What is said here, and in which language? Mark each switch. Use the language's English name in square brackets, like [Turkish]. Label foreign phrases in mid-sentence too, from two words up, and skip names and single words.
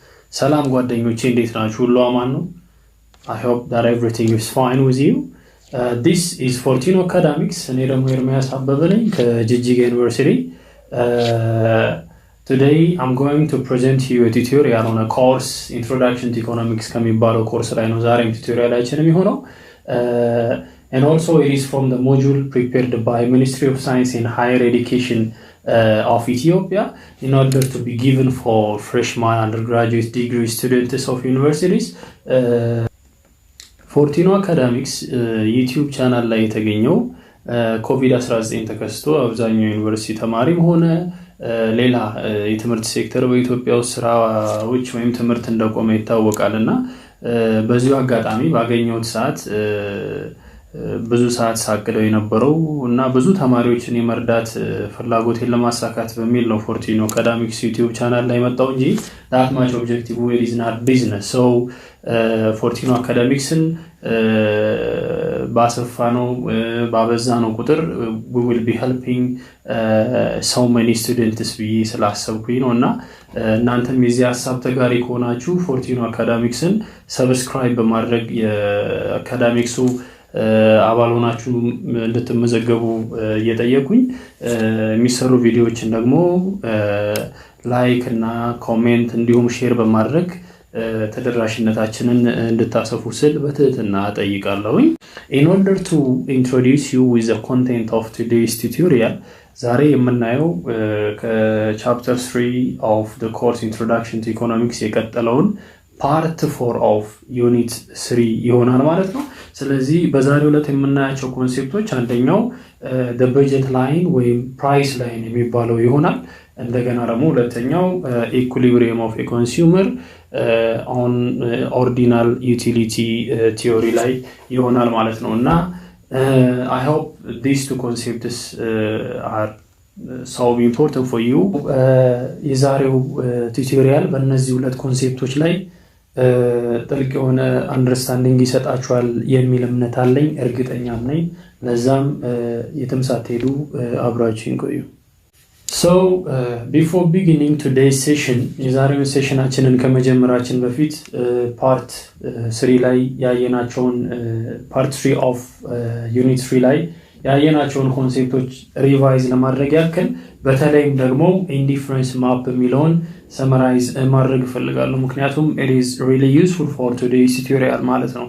[Amharic] ሰላም ጓደኞቼ እንዴት ናችሁ? ሁሉ አማን ነው? [English] I hope that everything is fine with you. This is Fortino Academics. [Amharic] እኔ ደግሞ ኤርሚያስ አበበ ነኝ ከጂጂጋ ዩኒቨርሲቲ. [English] Today I'm going to present you a tutorial on a course Introduction to Economics [Amharic] ከሚባለው ኮርስ ላይ ነው ዛሬም ቱቶሪያላችን የሚሆነው. [English] And also it is from the module prepared by Ministry of Science and Higher Education of Ethiopia in order to be given for freshman undergraduate degree students of universities. [Amharic] Fortino Academics YouTube channel ላይ የተገኘው COVID-19 ተከስቶ አብዛኛው ዩኒቨርሲቲ ተማሪም ሆነ ሌላ የትምህርት ሴክተር በኢትዮጵያ ውስጥ ስራዎች ወይም ትምህርት እንደቆመ ይታወቃልና በዚሁ አጋጣሚ ባገኘሁት ሰዓት ብዙ ሰዓት ሳቅደው የነበረው እና ብዙ ተማሪዎችን የመርዳት ፍላጎቴን ለማሳካት በሚል ነው Fortino Academics YouTube channel ላይ መጣው እንጂ [English] that much objective is not business. So Fortino Academicsን [Amharic] ባሰፋነው ባበዛነው ቁጥር [English] we will be helping so many students [Amharic] ብዬ ስላሰብኩኝ ነውና እናንተም የዚህ ሐሳብ ተጋሪ ከሆናችሁ Fortino Academicsን ሰብስክራይብ በማድረግ የአካዳሚክሱ አባል ሆናችሁ እንድትመዘገቡ እየጠየቁኝ የሚሰሩ ቪዲዮዎችን ደግሞ ላይክ እና ኮሜንት እንዲሁም ሼር በማድረግ ተደራሽነታችንን እንድታሰፉ ስል በትህትና ጠይቃለሁኝ. [English] In order to introduce you with the content of today's tutorial [Amharic] ዛሬ የምናየው [English] ከchapter 3 of the course Introduction to Economics የቀጠለውን part 4 of unit 3 [Amharic] ይሆናል ማለት ነው. ስለዚህ በዛሬው ዕለት የምናያቸው ኮንሴፕቶች አንደኛው [English] the budget line [Amharic] ወይም [English] price line [Amharic] የሚባለው ይሆናል. እንደገና ደግሞ ሁለተኛው [English] equilibrium of a consumer on ordinal utility theory [Amharic] ላይ ይሆናል ማለት ነውና [English] I hope these two concepts are so important for you. [Amharic] የዛሬው ቱቶሪያል በእነዚህ ሁለት ኮንሴፕቶች ላይ ጥልቅ የሆነ አንደርስታንዲንግ ይሰጣችኋል የሚል እምነት አለኝ እርግጠኛም ነኝ ለዛም የትም ሳትሄዱ አብራችሁን ቆዩ. [English] So before beginning today's session [Amharic] የዛሬውን ሴሽናችንን ከመጀመራችን በፊት part 3 ላይ ያየናቸውን [English] part 3 of unit 3 [Amharic] ላይ ያየናቸውን ኮንሴፕቶች ሪቫይዝ ለማድረግ ያክል በተለይም ደግሞ [English] indifference map [Amharic] የሚለውን summarize ማድረግ ፈልጋለሁ ምክንያቱም [English] it is really useful for today's tutorial [Amharic] ማለት ነው.